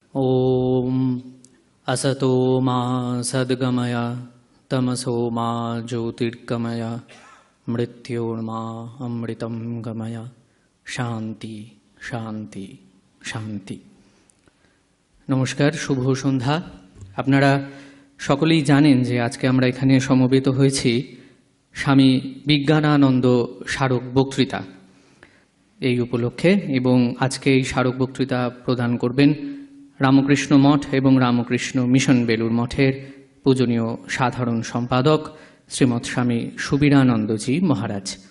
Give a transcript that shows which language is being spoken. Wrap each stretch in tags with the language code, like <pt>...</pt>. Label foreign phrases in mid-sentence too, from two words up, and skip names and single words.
<sa>ॐ असतो मा सद्गमय तमसो मा ज्योतिर्गमय मृत्योर्मा अमृतं गमय शांति शांति शांति।</sa> <hi>नमस्कार, शुभ सन्ध्या।</hi> <bn>আপনারা সকলেই জানেন যে আজকে আমরা এখানে সমবেত হয়েছি স্বামী বিজ্ঞানানন্দ স্মারক বক্তৃতা এই উপলক্ষে, এবং আজকে এই স্মারক বক্তৃতা প্রদান করবেন রামকৃষ্ণ মঠ এবং রামকৃষ্ণ মিশন বেলুর মঠের পূজনীয় সাধারণ সম্পাদক শ্রীমৎ স্বামী সুবীরানন্দজি মহারাজ।</bn>